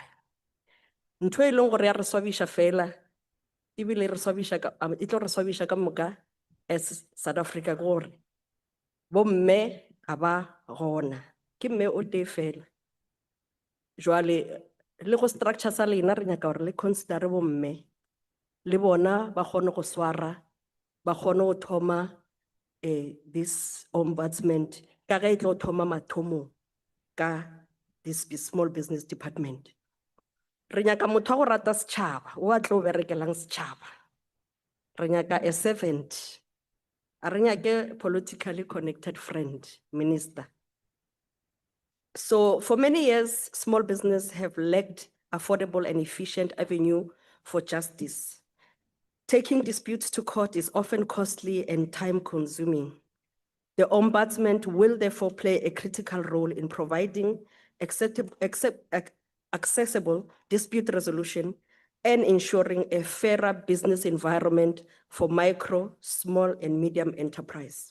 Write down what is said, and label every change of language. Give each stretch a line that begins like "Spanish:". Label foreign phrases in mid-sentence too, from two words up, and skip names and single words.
Northern Sotho: Ntho e leng gore ya re swabiša fela, ebile re swabiša ka e tlo re swabiša ka moka as South Africa gore bo mme ga ba gona, ke mme o tee fela. Jwale le go structure sa lena re nyaka gore le consider bo mme le bona ba kgone go swara, ba kgone go thoma
English: this ombudsman
Northern Sotho: ka ge e tlo thoma mathomo ka
English: this small business department.
Northern Sotho: Re nyaka motho wa go rata setšhaba, o a tlo berekelang setšhaba. Re nyaka
English: a servant,
Northern Sotho: a re nyake
English: politically connected friend, minister. So for many years, small business have lacked affordable and efficient avenue for justice. Taking disputes to court is often costly and time-consuming. The Ombudsman will therefore play a critical role in providing accessible dispute resolution and ensuring a fairer business environment for micro, small, and medium enterprise.